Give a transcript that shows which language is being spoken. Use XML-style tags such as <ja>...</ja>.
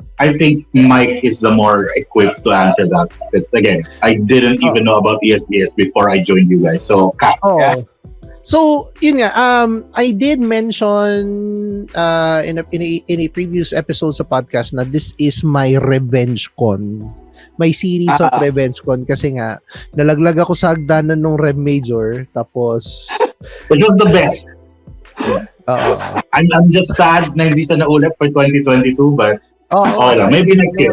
<en>I think Mike is the more equipped to answer that. Because again, I didn't even know about ESPS before I joined you guys. So So,</en> <tl>yun nga,</tl> <en>I did mention in a previous episode sa podcast na this is my revenge con. My series of revenge con</en> <tl>kasi nga, nalaglag ako sa hagdanan ng Rev Major, tapos...</tl> <en>It was the best. I'm just sad</en> <tl>na hindi siya naulit</tl> <en>for 2022, but maybe next year.</en>